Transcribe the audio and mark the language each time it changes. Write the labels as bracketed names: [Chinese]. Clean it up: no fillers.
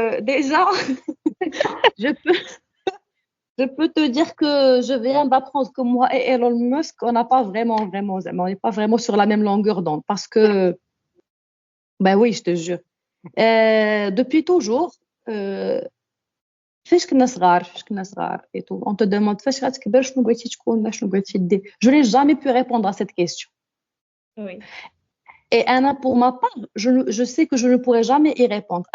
[French] Déjà, je peux, je peux te dire que je viens d'apprendre que moi et Elon Musk, on n'a pas on n'est pas vraiment sur la même longueur d'onde parce que, ben oui, je te jure. Depuis toujours, [Arabic] فاش كنا صغار [French] et tout, on te demande [Arabic] فاش غتكبر شنو بغيتي تكون شنو بغيتي دير. [French] Je n'ai jamais pu répondre à cette question. Oui. Et Anna, pour ma part, je sais que je ne pourrai jamais y répondre.